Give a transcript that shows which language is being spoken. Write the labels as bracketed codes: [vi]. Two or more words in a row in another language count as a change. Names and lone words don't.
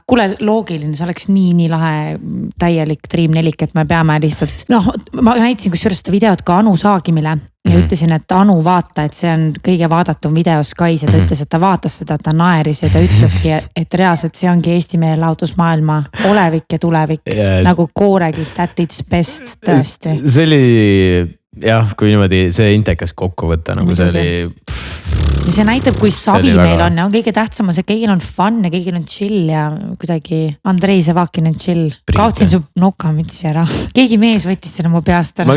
[et] Kuule, loogiline, see oleks nii lahe täielik Dream 4, et me peame lihtsalt, ma näitasin kusjuures seda videot ka Anu Saagimile ja ütlesin, et Anu vaata, et see on kõige vaadatum video Skys ja ta ütles, et ta vaatas seda, ta naeris ja ta ütleski, et reaalselt see ongi Eesti meelelahutusmaailma olevik ja tulevik nagu Koorekiht [en] at its best [et] tõesti. See oli jah, kui niimoodi see intekas kokku võtta, nagu see oli. Ja see näitab, kui savi meil on ja on kõige tähtsam, see kõigil on fun ja kõigil on chill ja kuidagi Andrei Sevakin on chill. Kaotsin su nokamütsi ära. Keegi mees võttis selle mu peast ära.